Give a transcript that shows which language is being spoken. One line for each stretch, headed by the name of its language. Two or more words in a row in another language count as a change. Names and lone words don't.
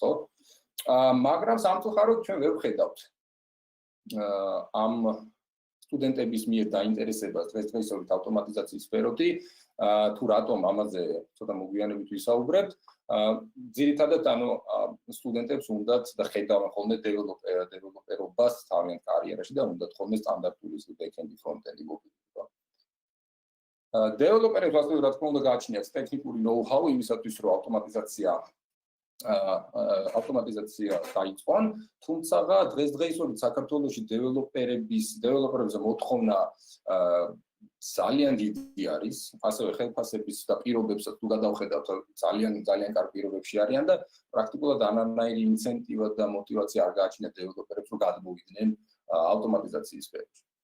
Georgian: მაგრამ სამწუხაროდ ჩვენ ვერ ვხედავთ ამ სტუდენტების მიერ დაინტერესებას დღესდღეობით ავტომატიზაციის სფეროთი, თუ რატომ ამაზე ცოტა მოგვიანებით ვისაუბრებთ. ძირითადად ანუ სტუდენტებს უნდათ და ხედავენ ხოლმე დეველოპერობას თავიანთ კარიერაში და უნდათ ხოლმე სტანდარტული
English: back-end front-end
Georgian: მოგიყვება. დეველოპერებს ასე რა თქმა უნდა გააჩნიათ ტექნიკური know-how იმისათვის რომ ავტომატიზაცია დაიწყონ, თუმცა დღესდღეობით საქართველოში დეველოპერებზე მოთხოვნა ძალიან დიდი არის, ასევე ხელფასების და პირობებსაც თუ გადავხედავთ, ძალიან კარგ პირობებში არიან და პრაქტიკულად არანაირი ინცენტივა და мотиваცია არ გააჩნიათ დეველოპერებს, რომ გადმოვიდნენ ავტომატიზაციის სფეროში.